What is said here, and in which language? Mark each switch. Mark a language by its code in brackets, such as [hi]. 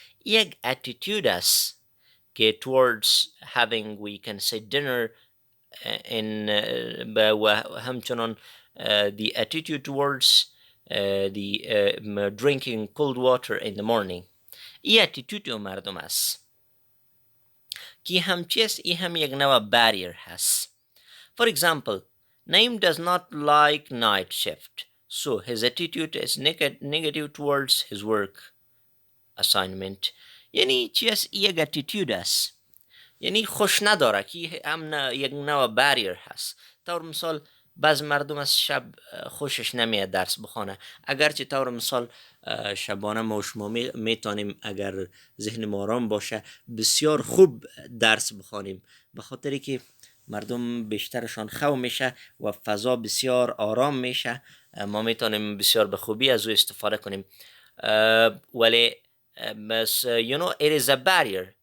[fa] یک attitude است که [en] towards having we can say dinner in [fa] و همچنان [en] the attitude towards the drinking cold water in the morning. [fa] این attitude مردم است که همچی است. این هم یک نوع barrier هست. [en] For example, Naim does not like night shift, so his attitude is negative towards his work assignment. [fa] یعنی چی است؟ یک attitude است، یعنی خوش نداره که هم یک نوع barrier هست. طور مثال بعض مردم از شب خوشش نمیاد درس بخونه، اگرچه طور مثال شبانه ما و شما میتونیم اگر ذهن ما آرام باشه بسیار خوب درس بخونیم، به خاطری که مردم بیشترشان خو میشه و فضا بسیار آرام میشه، ما میتونیم بسیار به خوبی از او استفاده کنیم. [en] ولی you know, it is a barrier.